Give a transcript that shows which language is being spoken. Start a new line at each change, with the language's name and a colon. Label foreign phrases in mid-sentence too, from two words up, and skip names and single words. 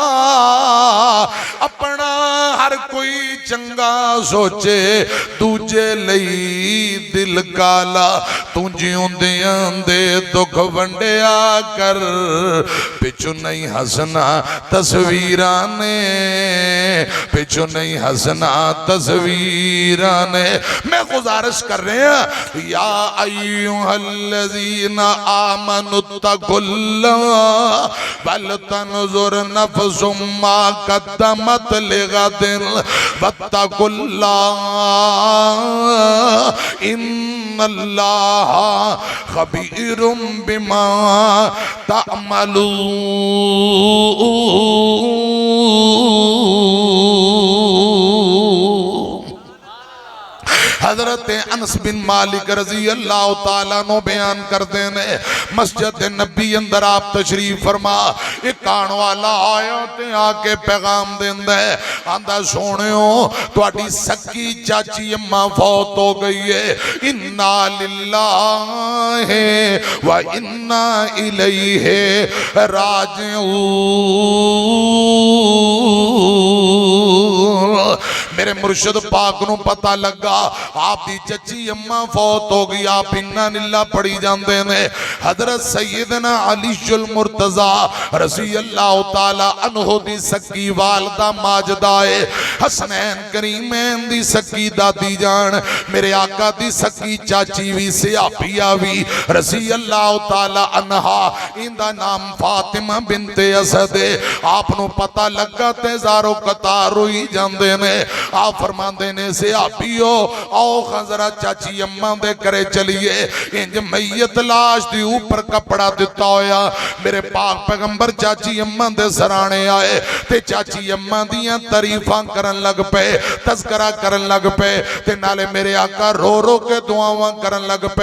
Punjabi: اپنا ہر کوئی چنگا سوچے، دوجے لئی دل کالا. تو جیوندیاں دے دکھ ونڈیا کر، پچھو نہیں ہسنا تصویراں نے، پچھو نہیں ہسنا تصویراں نے.
Urdu: میں گزارش کر رہے ہیں,
Arabic: يا أيها الذين آمنوا اتقوا الله ولتنظر نفس ما قدمت لغد واتقوا الله إن الله خبير بما تعملون.
Punjabi: حضرت انس بن مالک
Arabic: رضي الله تعالى
Punjabi: نو بیان کرتے نے، مسجد نبی اندر آپ تشریف فرما. اک آن والا آیا تے آکے پیغام دیندا ہے، آندا سوہنیو تہاڈی سکی چاچی اماں فوت ہو گئی ہے.
Arabic: إنا لله وإنا إليه راجعون.
Punjabi: میرے مرشد پاک نو پتا لگا آپکی چچی اماں فوت ہو گئی. آپ انا نیلا پڑھی جاتے نے۔ حضرت سیدنا علیجل مرتضیٰ
Arabic: رضي الله تعالى عنه
Punjabi: دی سکی والدہ ماجدہ ہے، حسنین کریمین دی سکی دادی جان، میرے آقا دی سکی چاچی بھی سیابیہ بھی
Arabic: رضي الله تعالى عنها.
Punjabi: اندا نام فاطمہ بنت اسد ہے. آپنو پتا لگا تے زارو قطار روئی جاتے نے. آپ فرماتے نے سیابیو آؤ خجرا چاچی اماں دے کرے چلیے. اینج میت لاش دی اوپر کپڑا دتا ہویا میرے پاک پیغمبر چاچی اماں دے سرانے آئے تے چاچی اماں دیاں تعریفاں کرن لگ پے، تذکرہ کرن لگ پے تے نالے میرے آقا رو رو کے دعاواں کرن لگ پے.